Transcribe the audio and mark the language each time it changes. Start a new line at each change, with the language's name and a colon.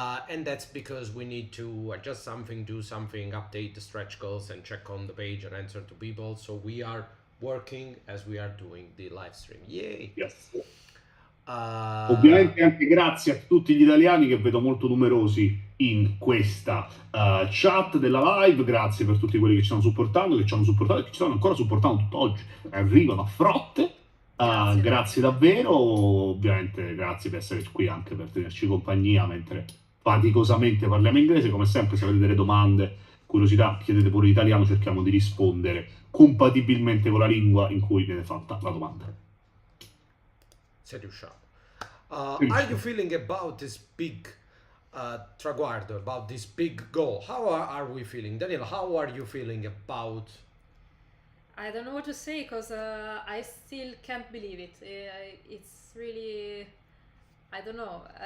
English: And that's because we need to adjust something, do something, update the stretch goals, and check on the page and answer to people. So we are working as we are doing the live stream. Yay! Yes.
Italian: Ovviamente anche grazie a tutti gli italiani che vedo molto numerosi in questa chat della live, grazie per tutti quelli che ci stanno supportando, che ci hanno supportato e che ci stanno ancora supportando tutt'oggi, arrivano a frotte. Grazie davvero, ovviamente grazie per essere qui anche per tenerci compagnia mentre faticosamente parliamo inglese. Come sempre, se avete delle domande, curiosità, chiedete pure in italiano, cerchiamo di rispondere compatibilmente con la lingua in cui viene fatta la domanda. Se riusciamo.
English: Are you feeling about this big traguardo, about this big goal? How are we feeling? Daniel, how are you feeling about I don't know what to say because I still can't believe it. It's really, I don't know.